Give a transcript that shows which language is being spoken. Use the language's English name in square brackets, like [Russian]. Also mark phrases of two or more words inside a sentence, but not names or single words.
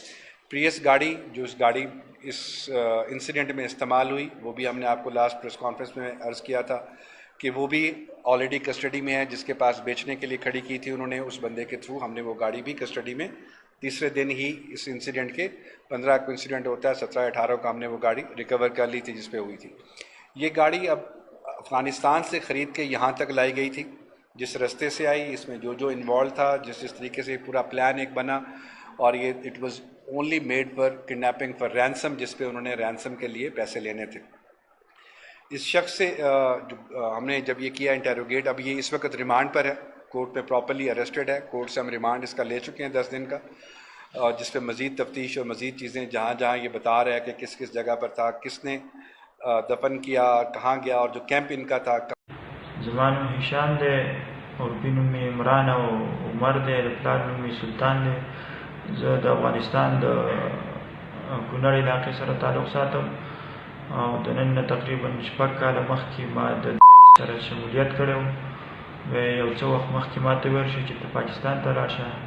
[Urdu] پریس گاڑی جو اس گاڑی اس انسیڈنٹ میں استعمال ہوئی، وہ بھی ہم نے آپ کو [English] last press conference [Urdu] میں عرض کیا تھا کہ وہ بھی [English] already custody [Urdu] میں ہے، جس کے پاس بیچنے کے لیے کھڑی کی تھی انہوں نے، اس بندے کے تھرو ہم نے وہ گاڑی بھی کسٹڈی میں تیسرے دن ہی اس انسیڈنٹ کے 15 کو انسیڈنٹ ہوتا ہے، 17-18 کو ہم نے وہ گاڑی ریکور کر لی تھی جس پہ ہوئی تھی۔ یہ گاڑی اب افغانستان سے خرید کے یہاں تک لائی گئی تھی، جس رستے سے آئی، اس میں جو انوالو تھا، جس طریقے سے پورا پلان ایک بنا، اور یہ [English] it was only made for kidnapping for ransom, [Urdu] جس پہ انہوں نے رینسم کے لیے پیسے لینے تھے۔ اس شخص سے ہم نے جب یہ کیا انٹروگیٹ، اب یہ اس وقت ریمانڈ پر ہے، کورٹ میں [English] properly arrested [Urdu] ہے، کورٹ سے ہم ریمانڈ اس کا لے چکے ہیں 10 دن کا، جس پہ مزید تفتیش اور مزید چیزیں جہاں جہاں یہ بتا رہا ہے کہ کس کس جگہ پر تھا، کس نے دفن کیا، کہاں گیا، اور جو کیمپ ان کا تھا۔ [Pashto] زمان هشام دے اور بنوم عمران او عمر دے، پلار نوم سلطان دے، زه د افغانستان د کونړ علاقې سره تعلق ساتم او د نن نه تقریبا 6 کاله مخکې ما د سره شمولیت کړی و. یو څه وخت مخکې ما ته ویل شو چې ته پاکستان ته لاړ شه.